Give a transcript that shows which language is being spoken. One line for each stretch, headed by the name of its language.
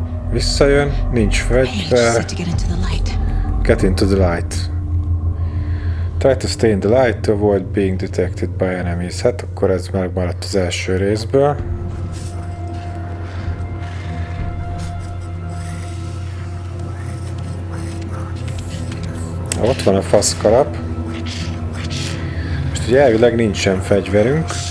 Hungarian: Visszajön, nincs fegyver.
English: Get into the light. Try to stay in the light to avoid being detected by enemies.
Hungarian: Hát akkor ez megmaradt az első részből. Ott van a faszkalap. Most ugye elvileg nincsen fegyverünk.